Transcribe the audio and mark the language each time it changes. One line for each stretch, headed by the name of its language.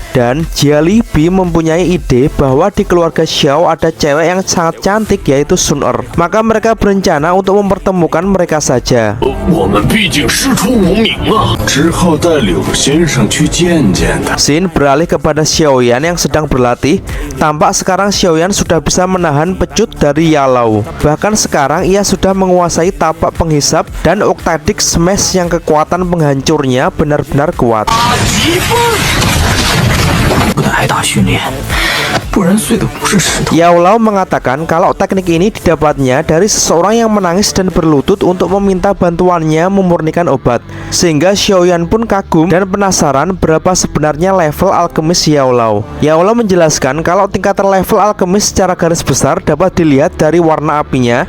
Indonesian: Dan Jiali Bi mempunyai ide bahwa di keluarga Xiao ada cewek yang sangat cantik, yaitu Sun Er. Maka mereka berencana untuk mempertemukan mereka saja.
Chinese: 我们毕竟师出无名啊，之后带柳先生去见见他。
Indonesian: Scene beralih kepada Xiaoyan yang sedang berlatih. Tampak sekarang Xiaoyan sudah bisa menahan pecut dari Youlau. Bahkan sekarang ia sudah menguasai tapak penghisap dan Octadic Smash yang kekuatan penghancurnya benar-benar kuat.
Chinese: 不得挨打训练，不然碎的不是石头。
Indonesian: Youlau mengatakan kalau teknik ini didapatnya dari seseorang yang menangis dan berlutut untuk meminta bantuannya memurnikan obat. Sehingga Xiaoyan pun kagum dan penasaran berapa sebenarnya level alkemis Youlau. Youlau menjelaskan kalau tingkatan level alkemis secara garis besar dapat dilihat dari warna apinya.